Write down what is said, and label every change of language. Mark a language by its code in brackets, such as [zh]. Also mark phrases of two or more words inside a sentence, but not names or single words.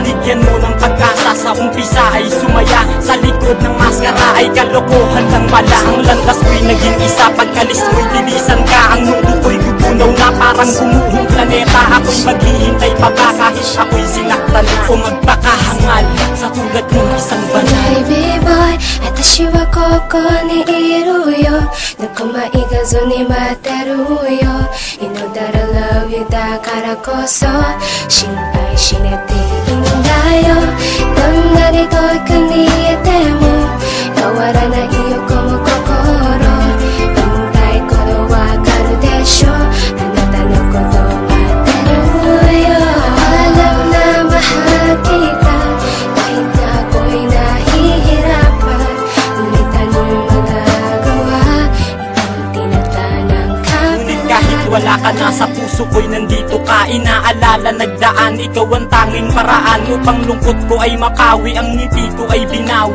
[tl] Binigyan mo ng pag-asa, sa umpisa ay sumaya. Sa likod ng maskara ay kalokohan lang pala. Ang landas ko'y naging isa, pagkalis mo'y lilisan ka. Ang mundo ko'y gugunaw na parang gumuhong planeta. Ako'y maghihintay pa ba kahit ako'y sinaktan o magpakahangal sa tulad ng isang banal. [en] Baby boy [ja] 私はここにいるよ。どこも行かずに待ってるよ。 [en] You know that I love you [ja] だからこそ心配しなくていいんだよ。どんなに遠くにいても変わらないよこの心。言いたいことわかるでしょ。あなたのことを待ってるよ。 [tl] Alam na mahal kita kahit na ako'y nahihirapan. Ngunit anong magagawa, ikaw ang tinatanang kapitan. Ngunit kahit wala ka na sa puso ko'y nandito ka. Inaalala nagdaan, ikaw ang tanging paraan upang lungkot ko ay mapawi, ang ngiti ko ay binawi.